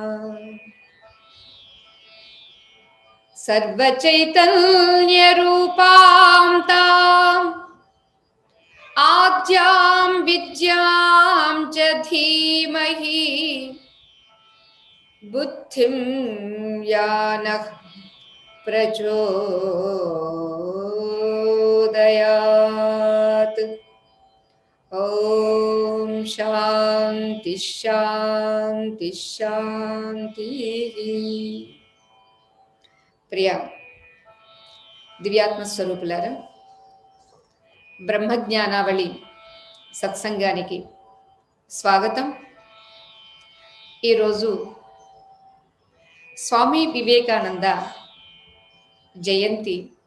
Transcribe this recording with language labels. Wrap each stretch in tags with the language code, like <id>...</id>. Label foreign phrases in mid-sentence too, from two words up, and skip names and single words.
<sa>सर्वचैतन्यरूपां ताम् आद्यां विद्यां च धीमहि बुद्धिं यानः प्रचोदयात्। ओम शांति शांति शांति।</sa> <te>प्रिय దివ్యాత్మ స్వరూపులారా, బ్రహ్మజ్ఞానావళి సత్సంగానికి స్వాగతం. ఈరోజు స్వామి వివేకానంద జయంతి.</te>